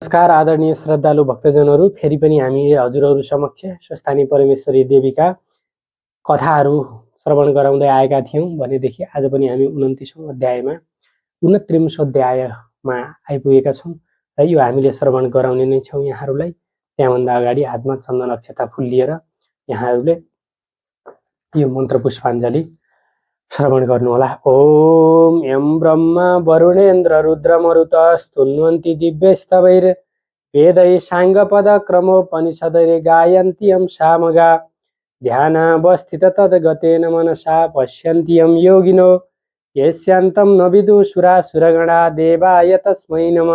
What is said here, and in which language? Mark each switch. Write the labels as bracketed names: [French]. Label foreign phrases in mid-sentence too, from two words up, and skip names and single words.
[Nepali] नमस्कार आदरणीय श्रद्धालु भक्तजनहरू, फेरि पनि हामी हजुरहरू समक्ष स्वस्थानी परमेश्वरी देवीका कथाहरू श्रवण गराउँदै आएका थियौं भनेदेखि आज पनि हामी 29औं अध्यायमा 29औं अध्यायमा आइपुगेका छौं र यो हामीले श्रवण गराउने नै छौं यहाँहरूलाई। त्यहाँभन्दा अगाडि हातमा चन्दन अक्षता फूल लिएर यहाँहरूले यो मन्त्र पुष्पाञ्जली श्रवण गर्नुहोला। [Sanskrit] ओम यं ब्रह्मा वरुणेन्द्र रुद्रमरुतस्तुन्वन्ति दिव्यस्तवैर वेदै साङ्गपद क्रमोपनिषदैर गायन्ति यं सामगा ध्यानावस्थित तद्गतेन मनसा पश्यन्ति यं योगिनो यस्यान्तं न विदुषुरासुरगणा देवाय तस्मै नमः।